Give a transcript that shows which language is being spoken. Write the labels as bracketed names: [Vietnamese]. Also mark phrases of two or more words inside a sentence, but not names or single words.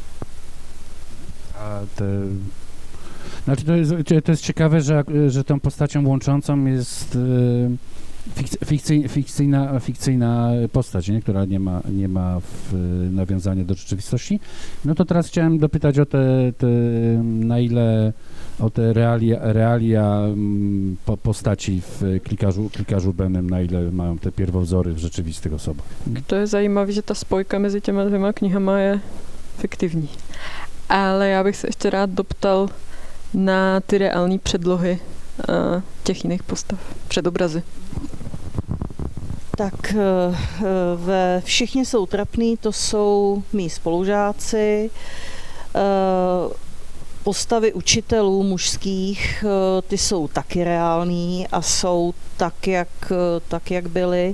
[Polish] Znaczy to jest ciekawe, że tą postacią łączącą jest fikcyjna postać, nie? Która nie ma nawiązania do rzeczywistości. No to teraz chciałem dopytać o na ile o te realia postaci w klikarzu Bennym, na ile mają te pierwowzory w rzeczywistych osobach. [Czech] To je zajímavé, že ta spojka mezi těma dvěma knihama je fiktivní. Ale já bych se ještě rád doptal na ty reální předlohy těch jiných postav, předobrazy. Tak ve Všichni jsou trapný, to jsou mý spolužáci, postavy učitelů mužských, ty jsou taky reální a jsou tak, jak byly.